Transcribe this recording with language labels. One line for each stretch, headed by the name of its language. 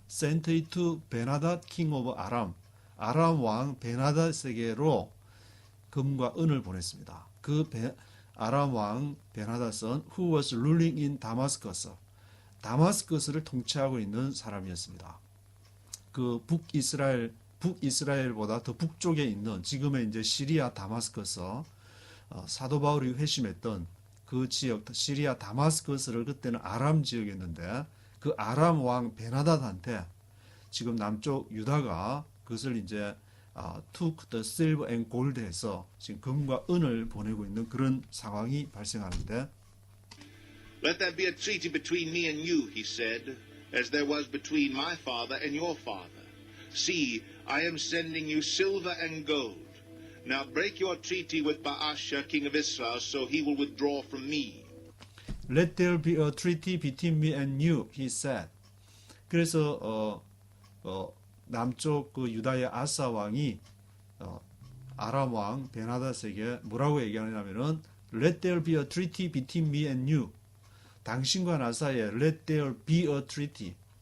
English: sent it to Benhadat, king of Aram.
Korean: 아람 왕 벤하닷에게로 금과 은을 보냈습니다. 그 아람 왕 벤하닷은
English: who was ruling in Damascus,
Korean: 다마스커스를 통치하고 있는 사람이었습니다. 그 북이스라엘보다 더 북쪽에 있는 지금의 이제 시리아 다마스커스, 사도 바울이 회심했던 그 지역 시리아 다마스커스를 그때는 아람 지역이었는데, 그 아람 왕 벤하닷한테 지금 남쪽 유다가 그것을 이제
English: took the silver and gold
Korean: 해서 지금 금과 은을 보내고 있는 그런 상황이 발생하는데,
English: Let there be a treaty between me and you, he said, as there was between my father and your father. See, I am sending you silver and gold. Now break your treaty with Baasha, king of Israel, so he will withdraw from me. Let there be a treaty between me and you, he said.
Korean: 그래서 남쪽 그 유다의 아사 왕이 아람 왕 벤하닷에게 뭐라고 얘기하냐면은
English: Let there be a treaty between me and you.
Korean: 당신과 나 사이에
English: Let there be a treaty.